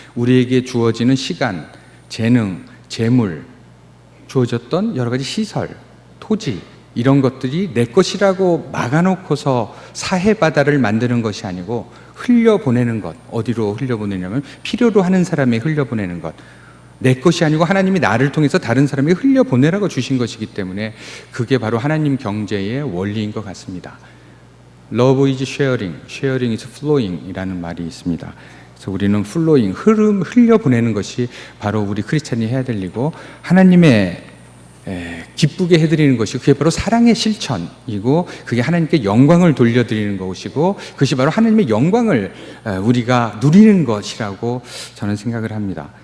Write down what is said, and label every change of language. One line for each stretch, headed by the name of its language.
Korean: 우리에게 주어지는 시간, 재능, 재물, 주어졌던 여러 가지 시설, 토지 이런 것들이 내 것이라고 막아놓고서 사해바다를 만드는 것이 아니고 흘려보내는 것. 어디로 흘려보내냐면 필요로 하는 사람에 흘려보내는 것. 내 것이 아니고 하나님이 나를 통해서 다른 사람에게 흘려보내라고 주신 것이기 때문에 그게 바로 하나님 경제의 원리인 것 같습니다.
English: Love is sharing, sharing is flowing
Korean: 이라는 말이 있습니다. 그래서 우리는 flowing, 흘려보내는 것이 바로 우리 크리스찬이 해야 될 일이고 하나님의 기쁘게 해드리는 것이 그게 바로 사랑의 실천이고 그게 하나님께 영광을 돌려드리는 것이고 그것이 바로 하나님의 영광을 우리가 누리는 것이라고 저는 생각을 합니다.